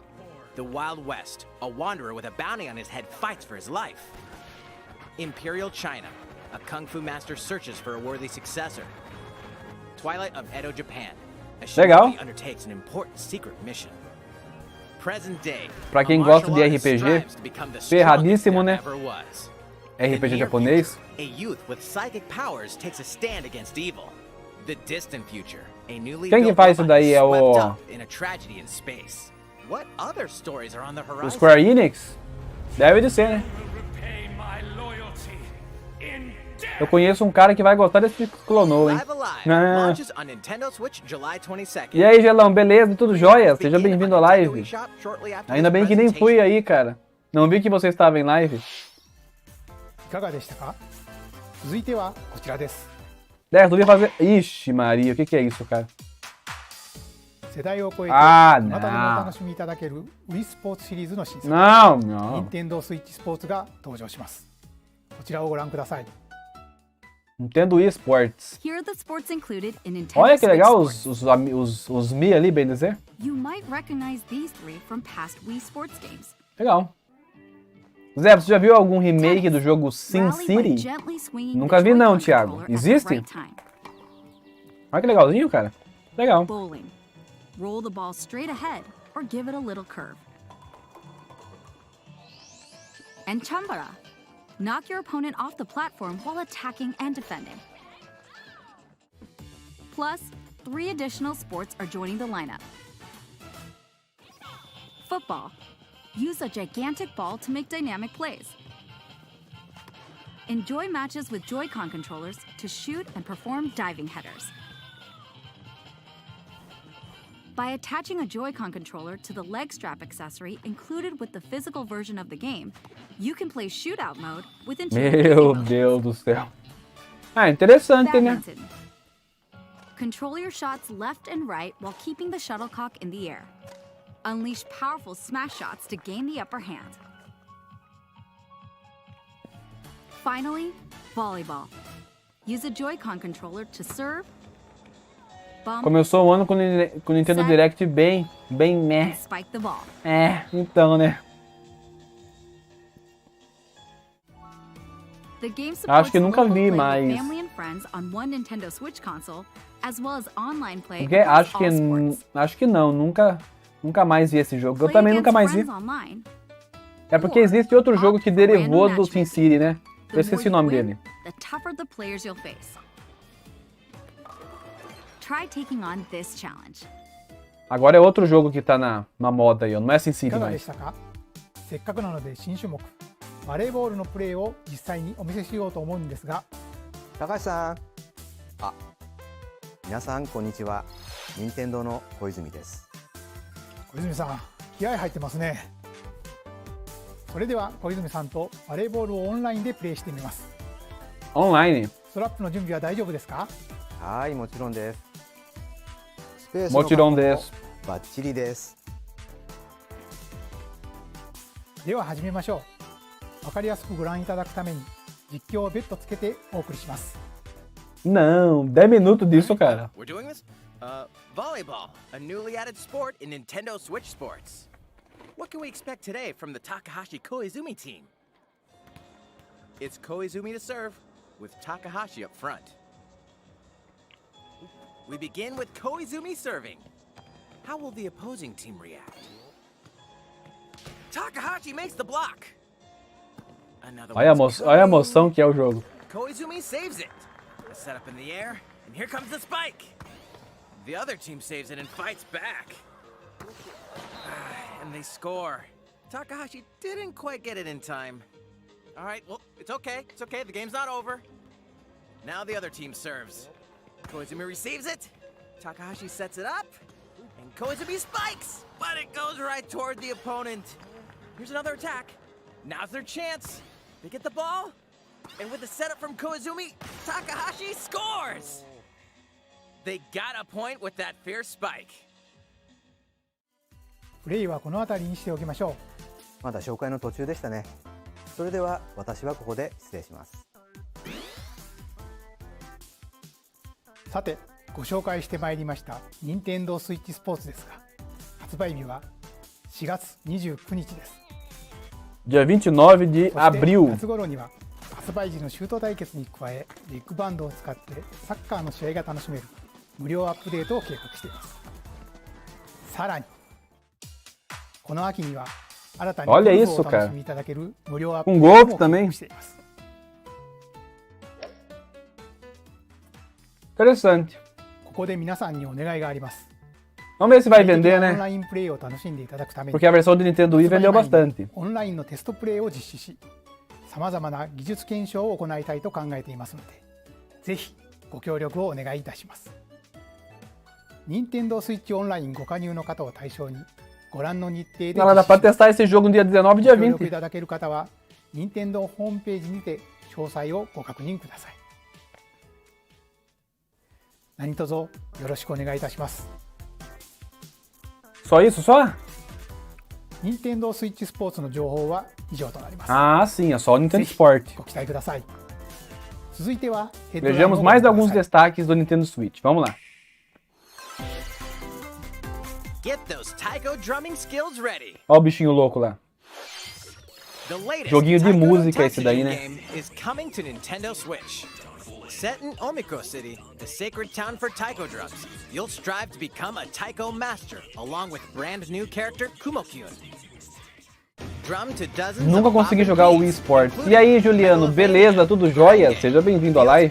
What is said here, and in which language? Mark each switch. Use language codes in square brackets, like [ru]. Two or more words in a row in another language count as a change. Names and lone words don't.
[en] The Wild West. A wanderer with a bounty on his head fights for his life. Imperial China. A kung fu master searches for a worthy successor. Twilight of Edo, Japan. A Legal. shinobi undertakes an important secret mission. Present day. [pt] Pra quem a gosta [en] martial [pt] de [en] artist [pt] RPG, [en] strives to become the [pt] ferradíssimo, [en] strongest [pt] né? [en] there ever was. [pt] RPG [en] In the near [pt] japonês. [en] future, a youth with psychic powers takes a stand against evil. The distant future, a newly [pt] Quem que [en] built [pt] faz isso [en] robot [pt] daí? [en] is [pt] É [en] swept [pt] o- [en] up in a tragedy in space. What other stories are on the [pt] O [en] horizon? [pt] Square Enix? Deve de ser, né? Eu conheço um cara que vai gostar desse Klonoa, hein? [en] Live Alive Ah. launches on Nintendo Switch July 22nd. [pt] E aí, Gelão, beleza? Tudo jóia? Seja bem-vindo à live. [en] Nintendo eShop shortly after [pt] Ainda [en] this [pt] bem que nem fui [en] presentation. [pt] aí, cara. Não vi que você estava em live. [ja] いかがでしたか？続いてはこちらです。 [pt] Resolvi fazer... Ixi, Maria, o que é isso, cara? [ja] 世代を超えてあーどなたでもおなー楽しみいただける Wii スポーツシリーズの新作 [pt] Não, não. [ja] Nintendo Switch スポーツが登場します。こちらをご覧ください。 [en] Nintendo eSports. Here are the sports included in Nintendo [pt] Olha que [en] Switch [pt] legal [en] Sports. [pt] os Mi ali, bem dizer. [en] You might recognize these three from past Wii Sports games. [pt] Legal. Zé, você já viu algum remake do jogo Sin [en] Rally by [pt] City? [en] gently swinging [pt] Nunca [en] the [pt] vi não, [en] Joy-Con [pt] Thiago. [en] controller at the [pt] Existe? [en] right time. [pt] Olha que legalzinho, cara. Legal. [en] Bowling. Roll the ball straight ahead or give it a little curve. And Chambara. Knock your opponent off the platform while attacking and defending. Plus, 3 additional sports are joining the lineup. Football. Use a gigantic ball to make dynamic plays. Enjoy matches with Joy-Con controllers to shoot and perform diving headers. By attaching a Joy-Con controller to the leg strap accessory included with the physical version of the game, you can play shootout mode with intuitive [pt] Meu [en] motions. [pt] Deus do céu. Ah, interessante, né? [en] Badminton. Control your shots left and right while keeping the shuttlecock in the air. Unleash powerful smash shots to gain the upper hand. Finally, volleyball. Use a Joy-Con controller to serve, bump, [pt] Começou o ano com o Nintendo Direct bem meh. [en] and spike the ball. [pt] É, então, né? [en] The game [pt] Acho [en] supports [pt] que nunca [en] local [pt] vi, [en] play [pt] mas- [en] with family and friends on one Nintendo Switch console, as well as online play [pt] Porque [en] across all sports. [pt] acho que não, nunca mais vi esse jogo. Eu [en] Play [pt] também nunca [en] against [pt] mais vi. [en] friends online. [pt] É porque existe outro jogo que derivou do Sin City, né? Eu [en] The [pt] esqueci o [en] more [pt] nome [en] you win, [pt] dele. [en] the tougher the players you'll face. Try taking on this challenge. [pt] Agora é outro jogo que tá na moda aí, ó. Não é Sin [ja] い [pt] City [ja] かがで [pt] mais. [ja] したか？せっかくなので新種目バレーボールのプレーを実際にお見せしようと思うんですが、高橋さん、皆さんこんにちは。任天堂の小泉です。小泉さん、気合入ってますね。それでは小泉さんとバレーボールをオンラインでプレーしてみます。オンライン。ストラップの準備は大丈夫ですか？はい、もちろんです。スペースもちろんです。バッチリです。では始めましょう。わかりやすくご覧いただくために実況を別途つけてお送りします。 [pt] Não, 10 minutos disso, cara. [en] We're doing this? Volleyball, a newly added sport in Nintendo Switch sports. What can we expect today from the Takahashi Koizumi team? It's Koizumi to serve, with Takahashi up front. We begin with Koizumi serving. How will the opposing team react? Takahashi makes the block. [pt] Olha a emoção que é o jogo. [en] Koizumi saves it. A setup in the air, and here comes the spike. The other team saves it and fights back. And they score. Takahashi didn't quite get it in time. All right, well, it's okay. It's okay. The game's not over. Now the other team serves. Koizumi receives it. Takahashi sets it up. And Koizumi spikes, but it goes right toward the opponent. Here's another attack. Now's their chance. They get the ball. And with the setup from Koizumi, Takahashi scores! They got a point with that fierce spike. [ja] プレイはこの辺りにしておきましょう。まだ紹介の途中でしたね。それでは私はここで失礼します。さて、ご紹介してまいりました任天堂スイッチスポーツですが、発売日は4月29日です。 [pt] Dia 29 de abril. [ja] 夏頃には発売時のシュート対決に加え、ビッグバンドを使ってサッカーの試合が楽しめる無料アップデートを計画しています。さらにこの秋には新たにゴルフをお楽しみいただける無料アップデートも計画しています。 [pt] Interessante. [ja] ここで皆さんにお願いがあります。 [pt] Vamos ver se vai vender, né? Porque a versão do Nintendo Wii vendeu bastante. [ja] オンラインのテストプレイを実施し、さまざまな技術検証を行いたいと考えていますので、ぜひご協力をお願いいたします。任天堂スイッチオンラインご加入の方を対象に、ご覧の日程で [pt] Ela dá para testar esse jogo no dia 19 e dia [ja] ご協力い [pt] 20. [ja] ただける方は、任天堂ホームページにて詳細をご確認ください。何卒よろしくお願いいたします。 [pt] Só isso, só? [ja] 任天堂スイッチスポーツの情報は以上となります。 [pt] Ah, sim, é só o Nintendo Sport. [ja] ご期待ください。続いては [pt] Vejamos mais alguns destaques do Nintendo Switch. Vamos lá. [en] Get those taiko drumming skills ready. [pt] Olha o bichinho louco lá. Joguinho de música esse daí, né? [en] Game is coming to Nintendo Switch. Set in Omiko City, the sacred town for taiko drums, you'll strive to become a taiko master, along with brand new character Kumo-kyun. Drum to dozens [pt] Nunca consegui jogar o Wii Sports. E aí, Juliano, beleza? Tudo jóia? Seja bem-vindo à live.